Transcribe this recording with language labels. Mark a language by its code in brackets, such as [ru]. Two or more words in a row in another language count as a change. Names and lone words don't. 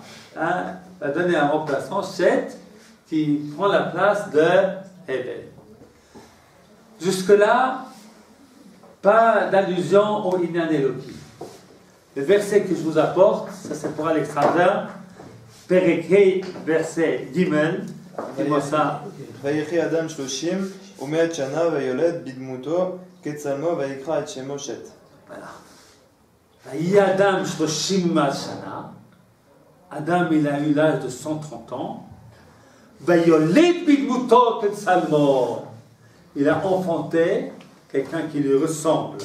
[fr] Il a donné un remplaçant, Shet, qui prend la place de Hevel. Jusque-là, pas d'allusion au [he] ענין אלוהים. [fr] Le verset que je vous apporte, ça c'est pour Alexandre, Perek verset Gimel. Dis-moi ça. [he] ויחי אדם 30 ומאת שנה ויולד בדמותו כצלמו ויקרא את שמו שת. [fr] Voilà. [he] ויחי אדם שלושים שנה. [fr] Adam, il a eu l'âge de 130 ans. [he] ויולד בדמותו כצלמו. [fr] Il a enfanté quelqu'un qui lui ressemble.